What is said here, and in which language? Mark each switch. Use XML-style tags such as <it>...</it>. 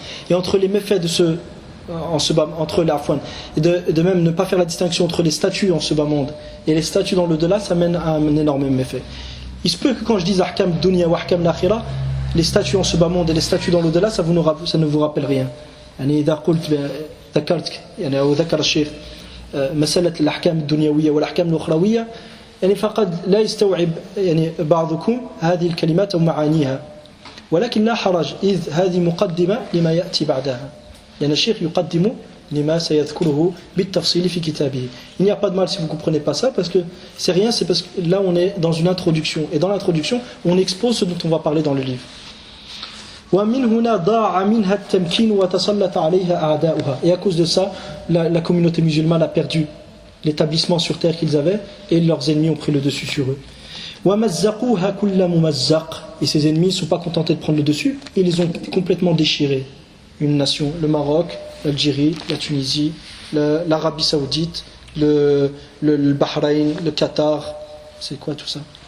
<fr>Et entre les méfaits entre et de même ne pas faire la distinction entre les statuts en ce bas monde et les statuts dans l'au-delà, ça mène à un énorme méfait. Il se peut que quand je dise</fr> <ar>ahkam dunya wa ahkam l'akhirah,</ar> <fr>les statuts en ce bas monde et les statuts dans l'au-delà, ça ne vous rappelle rien.</fr> <ar>إذا قلت ذكرت أو ذكر الشيخ مسألة الأحكام الدنيوية والأحكام الأخروية فقد لا يستوعب بعضكم هذه الكلمات أو معانيها، ولكن لا حرج إذ هذه مقدمة لما يأتي بعدها. الشيخ يقدم لما سيذكره بالتفصيل في كتابه.</ar> <fr>Il n'y a pas de mal si vous ne comprenez pas ça, parce que c'est rien, c'est parce que là on est dans une introduction, et dans l'introduction on expose ce dont on va parler dans le livre.</fr> <ar>ومن هنا ضاع منها التمكين وتسلط عليها أعداؤها.</ar> <fr>Et à cause de ça, la communauté musulmane a perdu l'établissement sur terre qu'ils avaient, et leurs ennemis ont pris le dessus sur eux.</fr> <ar>ومزقوها كل ممزق.</ar> <fr>Et ces ennemis ne sont pas contentés de prendre le dessus, ils les ont complètement déchirés. Une nation, le Maroc, l'Algérie, la Tunisie, l'Arabie Saoudite, le Bahreïn, le Qatar, c'est quoi tout ça?</fr>